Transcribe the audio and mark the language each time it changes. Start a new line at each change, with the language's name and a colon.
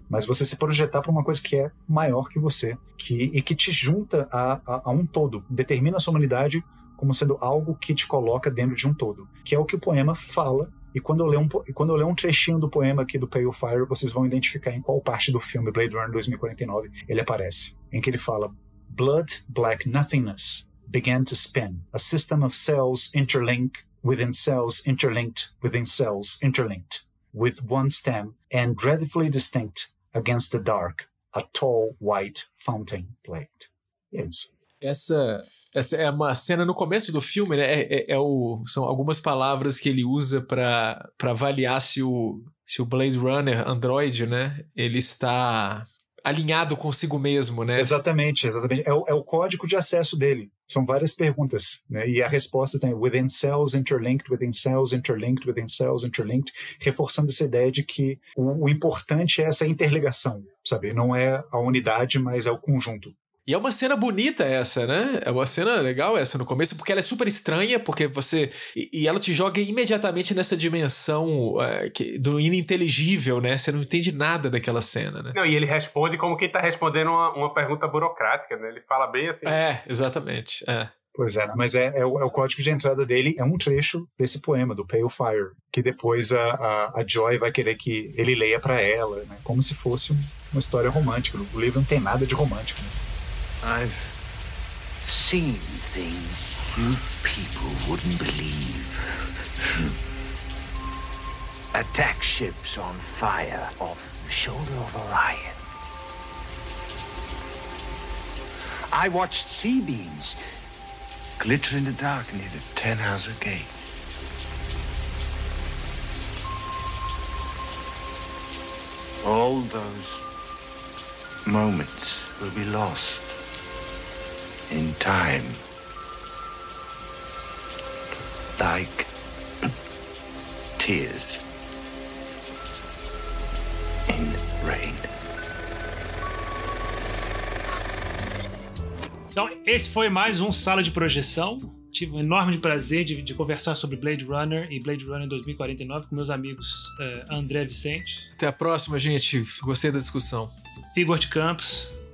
Portuguese: Mas você se projetar para uma coisa que é maior que você, que te junta a um todo, determina a sua humanidade como sendo algo que te coloca dentro de um todo, que é o que o poema fala. E quando eu leio um trechinho do poema aqui do Pale of Fire, vocês vão identificar em qual parte do filme Blade Runner 2049 ele aparece.
English: Em que ele fala: "Blood, black nothingness, began to spin. A system of cells interlink within cells interlinked within cells interlinked. With one stem and dreadfully distinct against the dark, a tall white fountain blade."
Portuguese: É isso. Essa é uma cena no começo do filme, né? São algumas palavras que ele usa para avaliar se o Blade Runner Android, né, ele está alinhado consigo mesmo, né? Exatamente. É o código de acesso dele. São várias perguntas, né? E a resposta tem
English: within cells interlinked, within cells interlinked,
Portuguese: within cells interlinked, reforçando essa ideia de que o importante é essa interligação, sabe? Não é a unidade, mas é o conjunto. E é uma cena bonita essa, né? É uma cena legal essa no começo, porque ela é super estranha, porque você... E ela te joga imediatamente nessa dimensão do ininteligível, né? Você não entende nada daquela cena, né? Não, e ele responde como quem tá respondendo uma pergunta burocrática, né? Ele fala bem assim. É, exatamente, é. Pois é, mas é o código de entrada dele, é um trecho desse poema, do Pale Fire, que depois a Joy vai querer que ele leia pra ela, né? Como se fosse uma história romântica. O livro não tem nada de romântico, né?
English: I've seen things you people wouldn't believe. Attack ships on fire off the shoulder of Orion. I watched sea beams glitter in the dark near the Tannhauser Gate. All those moments will be lost in time, like tears in rain.
Portuguese: Então, esse foi mais um Sala de Projeção. Tive um enorme prazer de conversar sobre Blade Runner e Blade Runner 2049 com meus amigos André Vicente. Até a próxima, gente. Gostei da discussão. Igor de Campos.